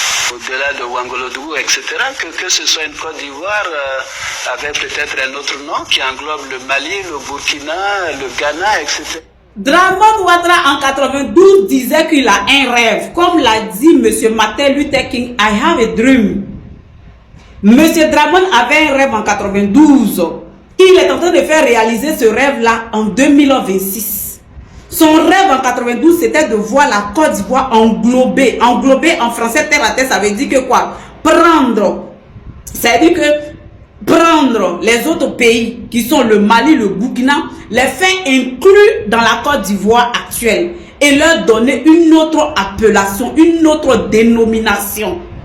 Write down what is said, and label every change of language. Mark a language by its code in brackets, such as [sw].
[fr] Au-delà de Wangolodougou, etc., que ce soit une Côte d'Ivoire avec peut-être un autre nom qui englobe le Mali, le Burkina, le Ghana, etc. Draman Ouattara en 92 disait qu'il a un rêve. Comme l'a dit M. [en] Martin Luther King, I have a dream. [fr] M. Draman avait un rêve en 92. Il est en train de faire réaliser ce rêve-là en 2026. Son rêve en 92, c'était de voir la Côte d'Ivoire englobée. Englobée en français, terre à terre, ça veut dire que quoi? Prendre. Ça veut dire que prendre les autres pays qui sont le Mali, le Burkina, les faire inclus dans la Côte d'Ivoire actuelle et leur donner une autre appellation, une autre dénomination.